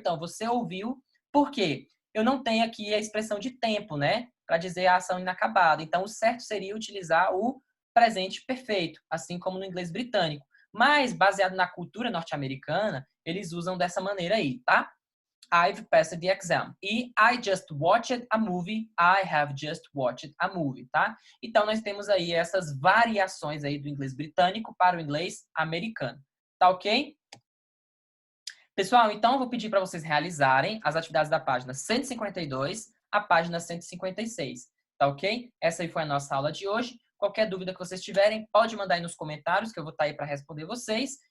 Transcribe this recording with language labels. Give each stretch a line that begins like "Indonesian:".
Portuguese: Então, você ouviu. Por quê? Eu não tenho aqui a expressão de tempo, né? Para dizer a ação inacabada. Então, o certo seria utilizar o presente perfeito, assim como no inglês britânico. Mas, baseado na cultura norte-americana, eles usam dessa maneira aí, tá?
English: I've passed the exam. E I just watched a movie. I have just watched a movie, tá?
Portuguese: Então, nós temos aí essas variações aí do inglês britânico para o inglês americano. Tá ok? Pessoal, então eu vou pedir para vocês realizarem as atividades da página 152 à página 156, tá ok? Essa aí foi a nossa aula de hoje. Qualquer dúvida que vocês tiverem, pode mandar aí nos comentários, que eu vou estar aí para responder vocês.